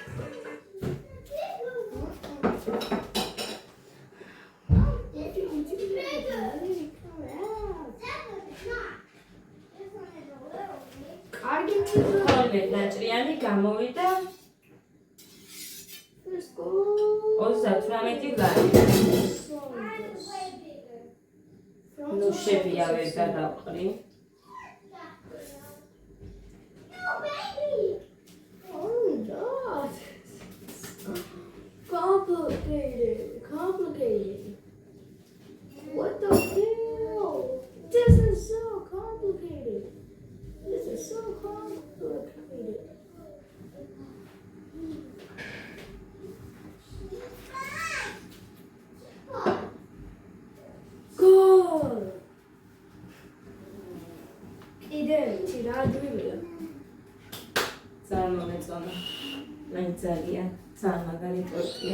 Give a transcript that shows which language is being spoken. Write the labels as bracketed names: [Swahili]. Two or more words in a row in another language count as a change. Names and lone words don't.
[Georgian] კარგი 12 ნაჭრიანი გამოვიდა 38 ლარი. ნუ შევია ვერ გადავყრი. [English] Complicated. What the hell? This is so complicated. This is so complicated. God. Identi radvila. [Georgian] წარმომეწონა. მე ძალიან მაგარი ტორტია.